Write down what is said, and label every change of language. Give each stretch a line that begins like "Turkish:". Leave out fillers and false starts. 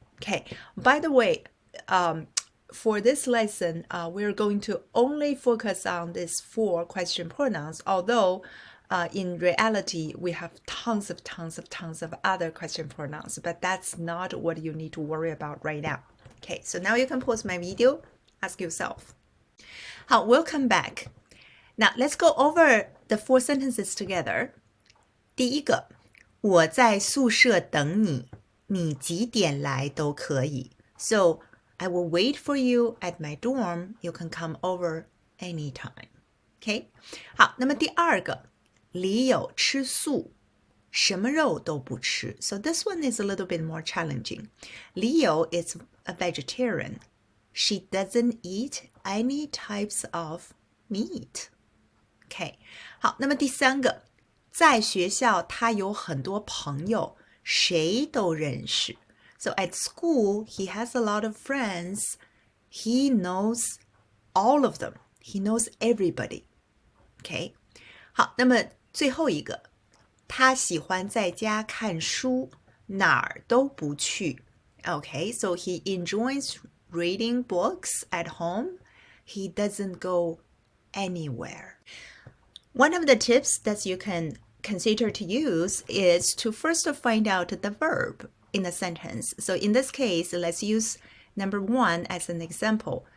English: Okay, by the way, for this lesson, we're going to only focus on these 4 question pronouns, although in reality, we have tons of other question pronouns, but that's not what you need to worry about right now. Okay, so now you can pause my video, ask yourself. 好, welcome back. Now, let's go over the 4 sentences together.
Chinese: 第一个, 我在宿舍等你，你几点来都可以.
English: So, I will wait for you at my dorm. You can come over anytime. Okay?
Chinese: 好，那么第二个，李友吃素，什么肉都不吃.
English: So this one is a little bit more challenging. 李友 is a vegetarian. She doesn't eat any types of meat. Okay.
Chinese: 好，那么第三个，在学校他有很多朋友，谁都认识.
English: So at school, he has a lot of friends. He knows all of them. He knows everybody. Okay?
Chinese: 好，那么最后一个，他喜欢在家看书，哪儿都不去。
English: Okay, so he enjoys reading books at home. He doesn't go anywhere. One of the tips that you can consider to use is to first find out the verb in a sentence. So in this case, let's use number 1 as an example.